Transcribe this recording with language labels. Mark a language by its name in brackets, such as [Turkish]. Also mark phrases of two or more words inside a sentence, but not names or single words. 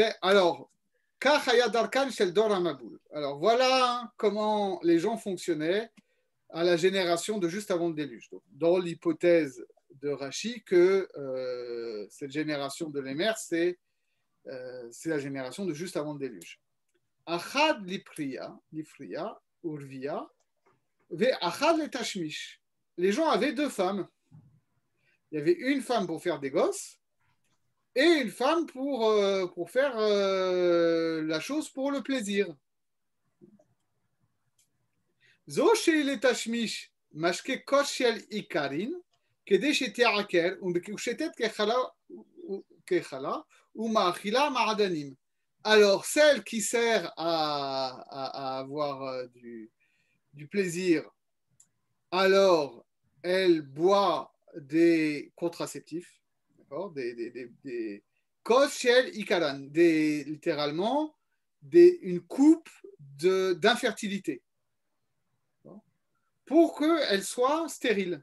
[French] Alors, alors voilà comment les gens fonctionnaient à la génération de juste avant le déluge. Donc, dans l'hypothèse de Rachi que cette génération de Lémer, c'est la génération de juste avant le déluge. [Hebrew] אחת לפריה ורביה ואחת לתשמיש. [French] Les gens avaient deux femmes. Il y avait une femme pour faire des gosses et une femme pour faire la chose pour le plaisir. [Hebrew] זו של תשמיש משקה כוס של עיקרין, כדי שתעקר ומקושטת כחלה ומאכילה מעדנים. [French] Alors, celle qui sert à avoir du plaisir, alors elle boit des contraceptifs, d'accord, des [Hebrew] כוס של עיקרין, [French] littéralement une coupe d'infertilité, pour qu'elle soit stérile.